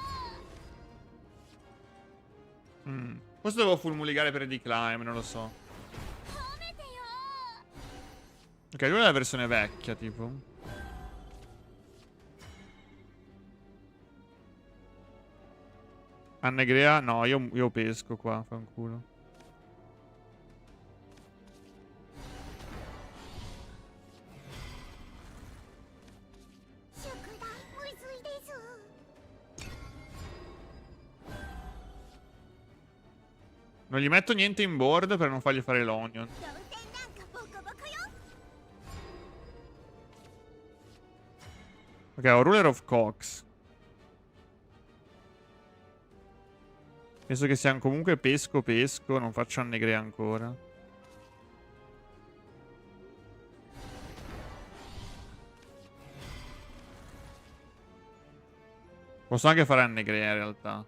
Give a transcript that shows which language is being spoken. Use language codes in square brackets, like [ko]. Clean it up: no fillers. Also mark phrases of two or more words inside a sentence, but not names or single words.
[it] Forse devo fulmuligare per decline, non lo so. [ja] 褒めてよ [it] Ok, lui è la versione vecchia, tipo. Annegrea? No, io pesco qua, fanculo. Non gli metto niente in board per non fargli fare l'onion. [ja] 同点なんかボコボコよ [it] Ok, ho Ruler of Cox. Penso che siamo comunque pesco. Non faccio Annegrea ancora. Posso anche fare Annegrea in realtà.